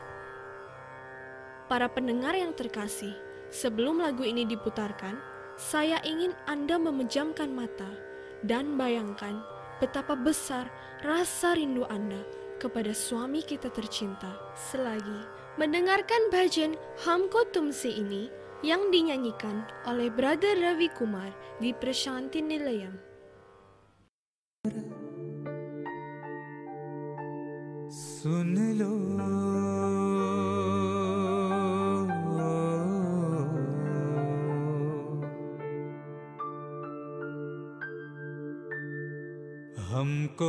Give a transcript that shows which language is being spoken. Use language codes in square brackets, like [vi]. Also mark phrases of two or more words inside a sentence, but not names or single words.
[id] Para pendengar yang terkasih, sebelum lagu ini diputarkan, saya ingin Anda memejamkan mata dan bayangkan betapa besar rasa rindu Anda kepada Swami kita tercinta selagi mendengarkan bhajan Humko Tumse ini yang dinyanyikan oleh Brother Ravi Kumar di Prashanti Nilayam. [hi] सुन लो हमको